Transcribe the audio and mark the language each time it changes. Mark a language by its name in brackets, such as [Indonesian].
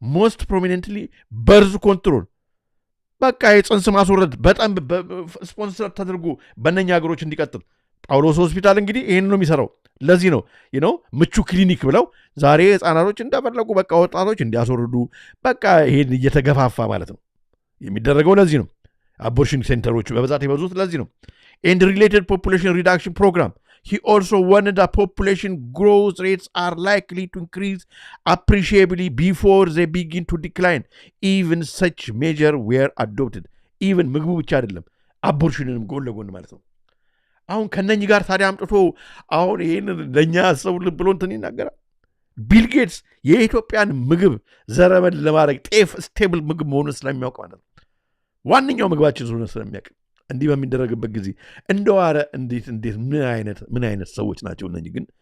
[English] ሞስት ፕሮሚነንትሊ በርዝ ኮንትሮል፣ [Amharic] በቃ የፅንስ ማስወረድ በጣም ስፖንሰር ተደርጎ በእነኛ ሀገሮች እንዲቀጥል። ጳውሎስ ሆስፒታል እንግዲህ ይህን ነው የሚሰራው። ለዚህ ነው ምቹ ክሊኒክ ብለው ዛሬ ህፃናቶች እንደፈለጉ በቃ ወጣቶች እንዲያስወርዱ በቃ ይሄን እየተገፋፋ ማለት ነው የሚደረገው። ለዚህ ነው አቦርሽን ሴንተሮች በብዛት የበዙት። ለዚህ ነው [English] ኤንድ ሪሌትድ ፖፑሌሽን ሪዳክሽን ፕሮግራም he also warned that population growth rates are likely to increase appreciably before they begin to decline. Even such measure were adopted. [Amharic] even ምግቡ ብቻ አይደለም አቦርሽንንም ጎን ለጎን ማለት ነው። አሁን ከነኚህ ጋር ታዲያ አምጥቶ አሁን ይሄን ለኛ ሰው ብሎ እንትን ይናገራል። ቢል ጌትስ የኢትዮጵያን ምግብ ዘረመል ለማድረግ ጤፍ ስቴብል ምግብ መሆኑን ስለሚያውቅ ማለት ነው። ዋነኛው ምግባችን ስለሆነ ስለሚያውቅ እንዲህ በሚደረግበት ጊዜ እንደዋረ እንዴት ምን አይነት ሰዎች ናቸው እነኚህ?